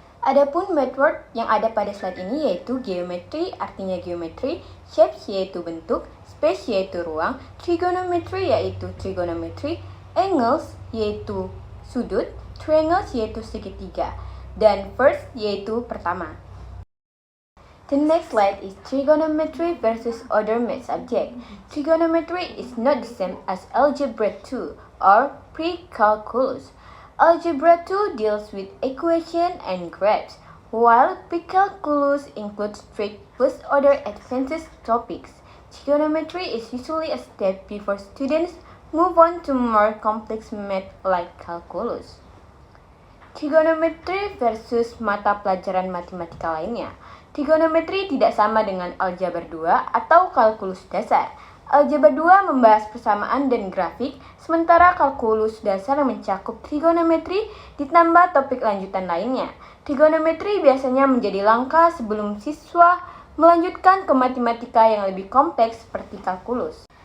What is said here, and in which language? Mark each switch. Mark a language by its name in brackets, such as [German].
[Indonesian] Adapun method yang ada pada slide ini yaitu geometri artinya geometri, shapes yaitu bentuk, space yaitu ruang, trigonometry yaitu trigonometry, angles yaitu sudut, triangles yaitu segitiga, dan first yaitu pertama. [English] The next slide is trigonometry versus other math subject. Trigonometry is not the same as algebra 2 or pre-calculus. Algebra 2 deals with equation and graphs, while pre-calculus includes trig plus other advanced topics. Trigonometry is usually a step before students move on to more complex math like calculus. [Indonesian] Trigonometry versus mata pelajaran matematika lainnya. Trigonometri tidak sama dengan aljabar 2 atau kalkulus dasar. Aljabar 2 membahas persamaan dan grafik, sementara kalkulus dasar mencakup trigonometri ditambah topik lanjutan lainnya. Trigonometri biasanya menjadi langkah sebelum siswa melanjutkan ke matematika yang lebih kompleks seperti kalkulus.